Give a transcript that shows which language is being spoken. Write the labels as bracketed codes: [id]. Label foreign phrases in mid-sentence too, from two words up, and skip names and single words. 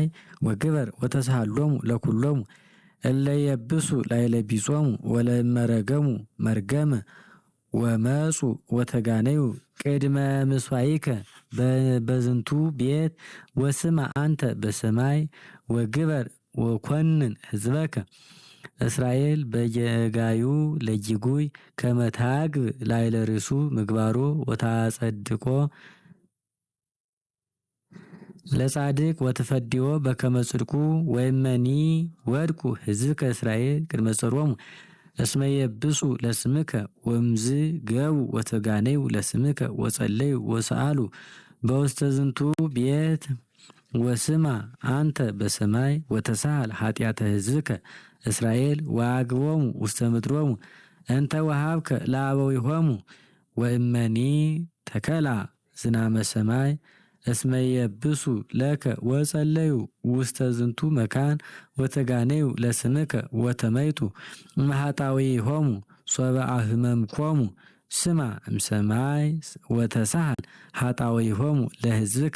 [gez] ወግበር ወተሳሃሎሙ ለኩሎሙ እለ የብሱ ላዕለ ቢጾሙ ወለመረገሙ መርገመ ወመጹ ወተጋነዩ ቅድመ ምስዋይከ በዝንቱ ቤት ወስማዕ አንተ በሰማይ ወግበር ወኮንን ህዝበከ እስራኤል በየጋዩ ለይጉይ ከመ ታግብ ላዕለ ርእሱ ምግባሮ ወታጸድቆ ለጻድቅ ወትፈዲዮ በከመ ጽድቁ ወይመኒ ወድቁ ህዝብከ እስራኤል ቅድመ ጸሮሙ እስመ የብሱ ለስምከ ወምዝ ገቡ ወተጋነዩ ለስምከ ወጸለዩ ወሰአሉ በውስተ ዝንቱ ቤት ወስማዕ አንተ በሰማይ ወተሳሃል ኃጢአተ ህዝብከ እስራኤል ወአግቦሙ ውስተ ምድሮሙ እንተ ወሃብከ ለአበዊሆሙ ወእመኒ ተከላ ዝናመ ሰማይ እስመ የብሱ ለከ ወጸለዩ ውስተ ዝንቱ መካን ወተጋነዩ ለስምከ ወተመይቱ እምኃጣውኢሆሙ ሶበ አህመምኮሙ ስማዕ እምሰማይ ወተሳሃል ኃጣውኢሆሙ ለህዝብከ